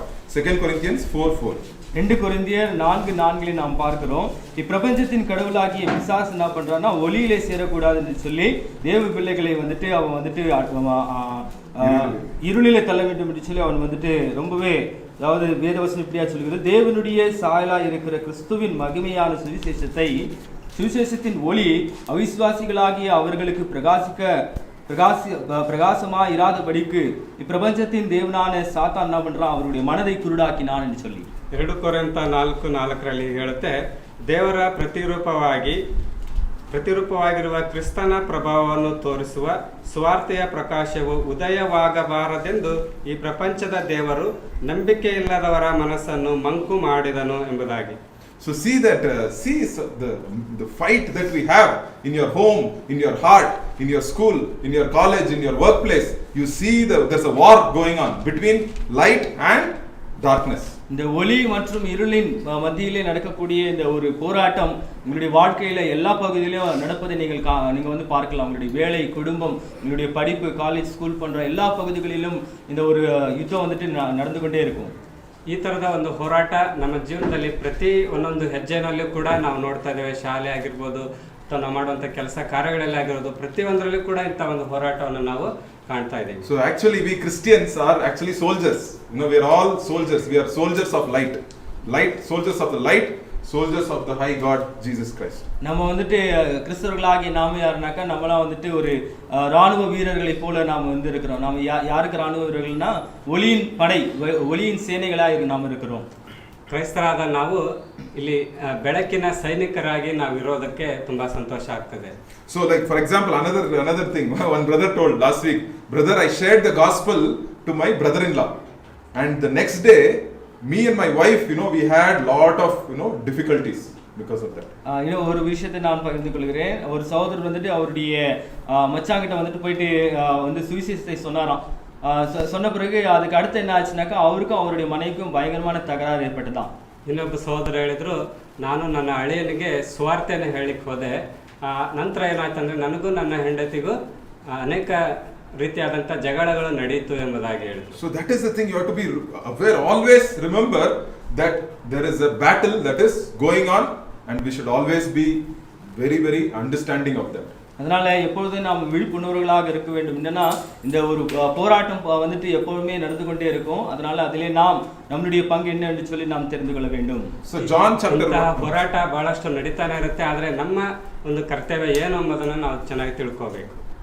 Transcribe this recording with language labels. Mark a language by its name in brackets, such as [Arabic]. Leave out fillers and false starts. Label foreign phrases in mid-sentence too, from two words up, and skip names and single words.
[English] 2 Corinthians 4:4. [Tamil] 2 கொரிந்தியர் 4:4 நாம் பார்க்கிறோம். இப்பிரபஞ்சத்தின் கடவுளாகிய பிசாசு என்ன பண்றான்னா, ஒளியிலே சேரக்கூடாதுன்னு சொல்லி தேவ பிள்ளைகளை வந்துட்டு அவன் வந்துட்டு இருளிலே தள்ள வேண்டும் என்று சொல்லி அவன் வந்துட்டு ரொம்பவே, அதாவது வேதவசனம் இப்படியா சொல்கிறது, தேவனுடைய சாயலா இருக்கிற கிறிஸ்துவின் மகிமையான சுவிசேஷத்தின் ஒளி அவிசுவாசிகளாகிய அவர்களுக்கு பிரகாசமா இராதபடிக்கு இப்பிரபஞ்சத்தின் தேவனான சாத்தான் என்ன பண்றான், அவருடைய மனதை குருடாக்கினான் என்று சொல்லி [Kannada] 2 ಕೊರಿಂಥ 4:4 ಹೇಳುತ್ತೆ, ದೇವರ ಪ್ರತಿರೂಪವಾಗಿರುವ ಕ್ರಿಸ್ತನ ಪ್ರಭಾವವನ್ನು ತೋರಿಸುವ ಸುವಾರ್ತೆಯ ಪ್ರಕಾಶವು ಉದಯವಾಗಬಾರದೆಂದು ಈ ಪ್ರಪಂಚದ ದೇವರು ನಂಬಿಕೆ ಇಲ್ಲದವರ ಮನಸ್ಸನ್ನು ಮಂಕು ಮಾಡಿದನು ಎಂಬುದಾಗಿ. [English] So see the fight that we have in your home, in your heart, in your school, in your college, in your workplace. You see there's a war going on between light and darkness. [Tamil] இந்த ஒளி மற்றும் இருளின் மத்தியிலே நடக்கக்கூடிய இந்த ஒரு போராட்டம் உங்களுடைய வாழ்க்கையில எல்லா பகுதியிலும் நடப்பதை நீங்க வந்து பார்க்கலாம். உங்களுடைய வேலை, குடும்பம், உங்களுடைய படிப்பு, காலேஜ், ஸ்கூல் போன்ற எல்லா பகுதிகளிலும் இந்த ஒரு யுத்தம் வந்துட்டு நடந்து கொண்டே இருக்கும். [Kannada] ಈ ಥರದ ಒಂದು ಹೋರಾಟ ನಮ್ಮ ಜೀವನದಲ್ಲಿ ಪ್ರತಿ ಒಂದೊಂದು ಹೆಜ್ಜೆನಲ್ಲೂ ಕೂಡ ನಾವು ನೋಡ್ತಾ ಇದ್ದೇವೆ. ಶಾಲೆ ಆಗಿರ್ಬೋದು ಅಥವಾ ನಾವು ಮಾಡುವಂಥ ಕೆಲಸ ಕಾರ್ಯಗಳಲ್ಲಿ ಆಗಿರೋದು ಪ್ರತಿಯೊಂದರಲ್ಲೂ ಕೂಡ ಇಂಥ ಒಂದು ಹೋರಾಟವನ್ನು ನಾವು ಕಾಣ್ತಾ ಇದ್ದೇವೆ. [English] So actually we Christians are actually soldiers. We are all soldiers. We are soldiers of light. Soldiers of the light, soldiers of the high God Jesus Christ. [Tamil] நம்ம வந்துட்டு கிறிஸ்தவர்களாகிய நாம யாருனாக்கா நம்மளாம் வந்துட்டு ஒரு ராணுவ வீரர்களை போல நாம் வந்து இருக்கிறோம். நாம் யாருக்கு ராணுவ வீரர்கள்னா ஒளியின் படை, ஒளியின் சேனைகளாக நாம் இருக்கிறோம். [Kannada] ಕ್ರೈಸ್ತರಾದ ನಾವು ಇಲ್ಲಿ ಬೆಳಕಿನ ಸೈನಿಕರಾಗಿ ನಾವು ಇರೋದಕ್ಕೆ ತುಂಬಾ ಸಂತೋಷ ಆಗ್ತದೆ. [English] So like for example another thing one brother told last week, brother, I shared the gospel to my brother-in-law and the next day me and my wife we had lot of difficulties because of that. [Tamil] ஒரு விஷயத்தை நான் பகிர்ந்து கொள்கிறேன். ஒரு சகோதரர் வந்துட்டு அவருடைய மச்சாங்கிட்ட வந்துட்டு போயிட்டு வந்து சுவிசேஷத்தை சொன்னாராம். சொன்ன பிறகு அதுக்கு அடுத்து என்ன ஆச்சுனாக்கா அவருக்கும் அவருடைய மனைவிக்கும் பயங்கரமான தகராறு ஏற்பட்டுதான். [Kannada] ಇನ್ನೊಬ್ಬ ಸಹೋದರ ಹೇಳಿದ್ರು, ನಾನು ನನ್ನ ಅಳಿಯನಿಗೆ ಸ್ವಾರ್ಥೆಯನ್ನು ಹೇಳಿಕ್ಕೆ ಹೋದೆ. ನಂತರ ಏನಾಯ್ತಂದ್ರೆ ನನಗೂ ನನ್ನ ಹೆಂಡತಿಗೂ ಅನೇಕ ರೀತಿಯಾದಂಥ ಜಗಳಗಳು ನಡೆಯಿತು ಎಂಬುದಾಗಿ ಹೇಳಿದ್ರು. [English] So that is the thing, you have to be aware, always remember that there is a battle that is going on and we should always be very very understanding of that. [Tamil] அதனால எப்பொழுதும் நாம் விழிப்புணர்வுகளாக இருக்க வேண்டும். என்னன்னா இந்த ஒரு போராட்டம் வந்துட்டு எப்பொழுதுமே நடந்து கொண்டே இருக்கும். அதனால அதிலே நாம் நம்மளுடைய பங்கு என்ன என்று சொல்லி நாம் தெரிந்து கொள்ள வேண்டும். [English] So John chapter [Kannada] ಹೋರಾಟ ಬಹಳಷ್ಟು ನಡೀತಾನೆ ಇರುತ್ತೆ. ಆದರೆ ನಮ್ಮ ಒಂದು ಕರ್ತವ್ಯ ಏನು ಎಂಬುದನ್ನು ನಾವು ಚೆನ್ನಾಗಿ ತಿಳ್ಕೋಬೇಕು.